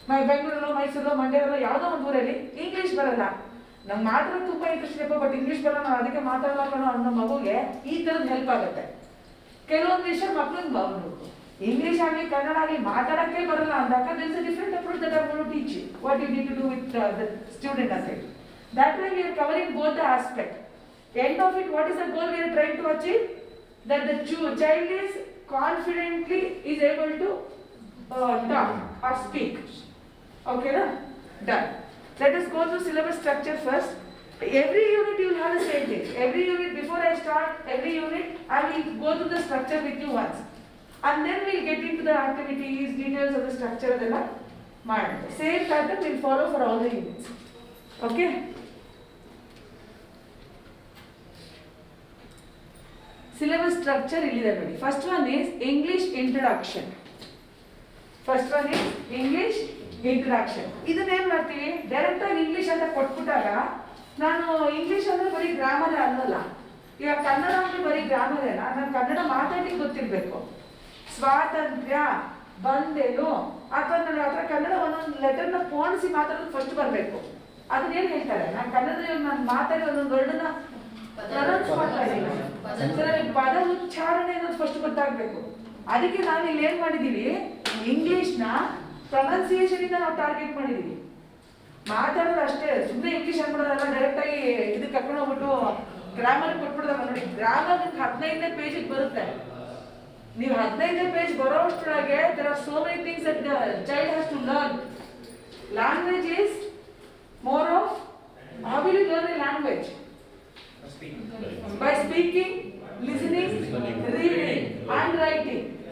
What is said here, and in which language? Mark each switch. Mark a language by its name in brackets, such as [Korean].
[Kannada] ಬೆಂಗಳೂರಲ್ಲೋ ಮೈಸೂರಲ್ಲೋ ಮಂಡ್ಯದಲ್ಲೋ ಯಾವುದೋ ಒಂದು ಊರಲ್ಲಿ ಇಂಗ್ಲೀಷ್ ಬರಲ್ಲ, ನಂಗೆ ಮಾತಾಡೋದು ತುಂಬ ಇಂಟ್ರೆಸ್ಟ್ ಇದೆ ಬಟ್ ಇಂಗ್ಲೀಷ್ ಬರಲ್ಲ, ನಾನು ಅದಕ್ಕೆ ಮಾತಾಡಲ್ಲ ಅನ್ನೋ ಮಗುಗೆ ಈ ಥರದ್ದು ಹೆಲ್ಪ್ ಆಗುತ್ತೆ. ಕೆಲವೊಂದು ವಿಷಯ ಮಕ್ಕಳಿಗೆ ಬರಬೇಕು, ಇಂಗ್ಲೀಷ್ ಆಗಲಿ ಕನ್ನಡ ಆಗಲಿ ಮಾತಾಡೋಕ್ಕೆ ಬರಲ್ಲ ಅಂದಾಗ [English] there is a different approach that I want to teach you. What you need to do with the student aside. That way we are covering both the aspect. End of it, what is the goal we are trying to achieve? That the child is confidently is able to talk or speak. Okay, na? Done. Let us go through syllabus structure first. Every unit you will have the same thing. Every unit, before I start every unit, I will go through the structure with you once. And then we will get into the activities, details of the structure of the mind. Same pattern will follow for all the units. Okay? Syllabus structure [Kannada] illide ನೋಡಿ. [English] First one is English introduction. First one is English introduction. [Kannada] ಇದನ್ನ ಏನು ಮಾಡ್ತೀವಿ? Direct ಆಗಿ English ಅಂತ ಕೊಟ್ಬಿಟ್ಟಾಗ ನಾನು English ಅಂದ್ರೆ ಬರೀ grammar ಅನ್ನಲ್ಲ. ಇವಾಗ ಕನ್ನಡ ಅಂದ್ರೆ ಬರೀ ಗ್ರಾಮರ್ ಅಲ್ಲ, ನಾನು ಕನ್ನಡ ಮಾತಾಡಿ ಗೊತ್ತಿರಬೇಕು. ಸ್ವಾತಂತ್ರ್ಯ ಬಂದೆನು ಅಥವಾ ನಾನು ಅದರ ಕನ್ನಡ ಒಂದೊಂದು ಲೆಟರ್ನ ಪೋಣಿಸಿ ಮಾತಾಡೋದು ಫಸ್ಟ್ ಬರಬೇಕು. ಅದನ್ನೇನು ಹೇಳ್ತಾರೆ? ನಾನು ಕನ್ನಡದಲ್ಲಿ ನಾನು ಮಾತಾಡಿ ಒಂದೊಂದು ವರ್ಡನ್ನ ಪ್ರೊನೌನ್ಸ್ ಮಾಡ್ತಾ ಇದ್ದೀನಿ, ಪದ ಉಚ್ಚಾರಣೆ ಅನ್ನೋದು ಫಸ್ಟ್ ಗೊತ್ತಾಗಬೇಕು. ಅದಕ್ಕೆ ನಾವು ಇಲ್ಲಿ ಏನು ಮಾಡಿದ್ದೀವಿ, ಇಂಗ್ಲೀಷ್ನ ಪ್ರೊನೌನ್ಸಿಯೇಷನ್ ಇಂದ ನಾವು ಟಾರ್ಗೆಟ್ ಮಾಡಿದ್ದೀವಿ. ಮಾತಾಡೋದು ಅಷ್ಟೇ, ಸುಮ್ಮನೆ ಇಂಗ್ಲೀಷ್ ಅನ್ಬಿಡೋದಲ್ಲ, ಡೈರೆಕ್ಟ್ ಆಗಿ ಇದಕ್ಕೆ ಕರ್ಕೊಂಡು ಹೋಗ್ಬಿಟ್ಟು ಗ್ರಾಮರ್ ಕೊಟ್ಬಿಡೋದಲ್ಲ. ನೋಡಿ, ಗ್ರಾಮರ್ ನಿಮ್ಗೆ 15ನೇ ಪೇಜಿಗೆ ಬರುತ್ತೆ. ನೀವು 15ನೇ page ಬರೋಷ್ಟೊಳಗೆ [English] there are so many things that the child has to learn. Language is more of how will you learn a language? By speaking, listening, reading and writing.